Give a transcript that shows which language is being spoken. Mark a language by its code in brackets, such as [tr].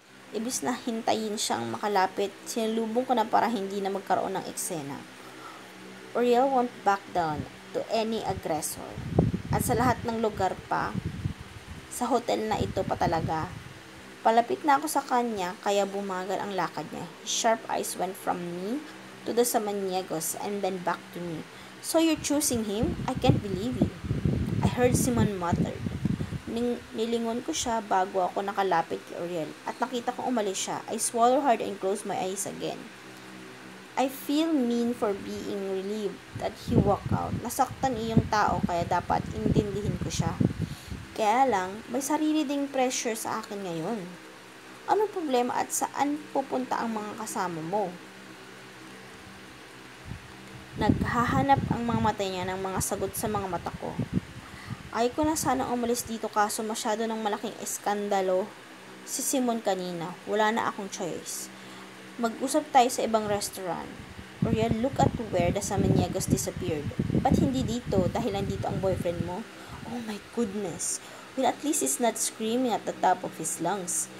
[tl] Ibis na hintayin siyang makalapit, sinalubong ko na para hindi na magkaroon ng eksena. [en] Uriel won't back down to any aggressor. [tl] At sa lahat ng lugar pa, sa hotel na ito pa talaga. Palapit na ako sa kanya, kaya bumagal ang lakad niya. [en] His sharp eyes went from me to the Samaniegos and then back to me. So you're choosing him? I can't believe you. I heard Simon muttered. [tl] Nilingon ko siya bago ako nakalapit kay Uriel at nakita kong umalis siya. [en] I swallowed hard and closed my eyes again. I feel mean for being relieved that he walked out. [tl] Nasaktan iyong tao kaya dapat intindihin ko siya. Kaya lang, may sarili ding pressure sa akin ngayon. Anong problema at saan pupunta ang mga kasama mo? Naghahanap ang mga mata niya ng mga sagot sa mga mata ko. Ay ko na sana umalis dito kaso masyado ng malaking eskandalo si Simon kanina. Wala na akong choice. Mag-usap tayo sa ibang restaurant. [en] Uriel, look at where the Samaniegos disappeared. [tl] Ba't hindi dito dahil nandito ang boyfriend mo? [en] Oh my goodness. Well, at least he's not screaming at the top of his lungs.